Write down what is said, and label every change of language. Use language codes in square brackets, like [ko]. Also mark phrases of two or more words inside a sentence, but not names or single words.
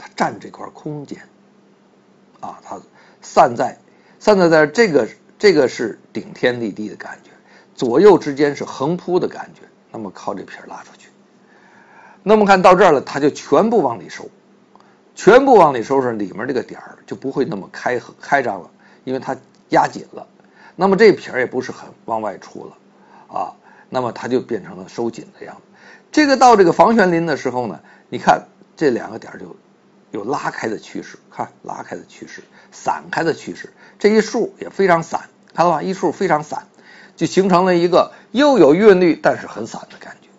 [zh] 它占这块空间啊，它散在这个是顶天立地的感觉，左右之间是横铺的感觉，那么靠这撇拉出去。那么看到这儿了，它就全部往里收，全部往里收拾，里面这个点儿就不会那么開張了，因為它壓緊了。那麼這撇兒也不是很往外出了啊，那麼它就變成了收緊的樣子。這個到這個房玄齡的時候呢，你看這兩個點兒就有拉開的趨勢，看拉開的趨勢，散開的趨勢，這一豎也非常散，看到吧？一豎非常散，就形成了一個又有韻律但是很散的感覺。